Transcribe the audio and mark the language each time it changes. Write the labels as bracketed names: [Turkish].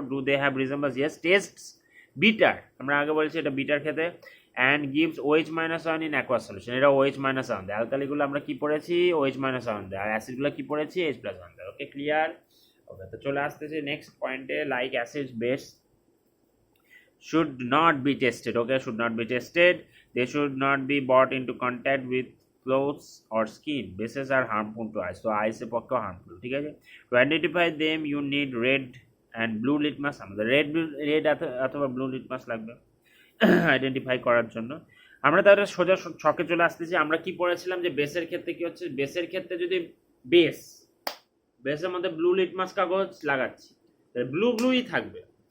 [English] do they have resembles, yes, tastes bitter, [Bangla] আমরা আগে বলেছি এটা বিটার খেতে, [English] and gives OH- in aqueous solution, [Bangla] এটা OH- দেয়, অ্যালকালিগুলো আমরা কি পড়েছি, OH- দেয়, আর অ্যাসিডগুলো কি পড়েছি, H+ দেয়, ওকে, ক্লিয়ার। ওকে, তো চলে আসতেছি নেক্সট পয়েন্টে, like acid base [English] should not be tested, [Bangla] okay, should not be tested. [English] They should not be brought into contact with clothes or skin. Bases are harmful to eyes. So eyes [Bangla] এর পক্ষে [English] harmful. [Bangla] ঠিক আছে? [English] To identify them, you need red and blue litmus. [Bangla] আমাদের red অথবা blue litmus লাগবে identify করার জন্য। আমরা তাহলে সোজা ছকে চলে আসতেছি। আমরা কি পড়েছিলাম যে বেসের ক্ষেত্রে কি হচ্ছে, বেসের ক্ষেত্রে যদি বেসের মধ্যে ব্লু লিটমাস কাগজ লাগাচ্ছি, ব্লুই থাকবে।